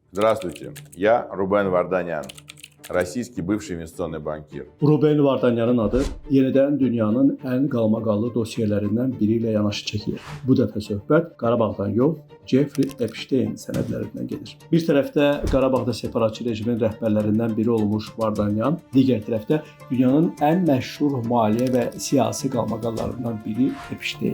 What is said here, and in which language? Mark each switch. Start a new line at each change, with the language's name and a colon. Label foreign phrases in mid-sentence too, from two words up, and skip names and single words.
Russian: Здравствуйте, я Рубен Vardanyan, российский бывший инвестиционный банкир.
Azerbaijani: Ruben Vardanyanın adı yenidən dünyanın ən qalmaqallı dossiyelərindən biri ilə yanaşı çəkilir. Bu dəfə söhbət Qarabağdan yox, Jeffrey Epstein sənədlərindən gedir. Bir tərəfdə Qarabağda separatçı rejimin rəhbərlərindən biri olmuş Vardanyan, digər tərəfdə dünyanın ən məşhur maliyyə və siyasi qalmaqallarından biri Epstein.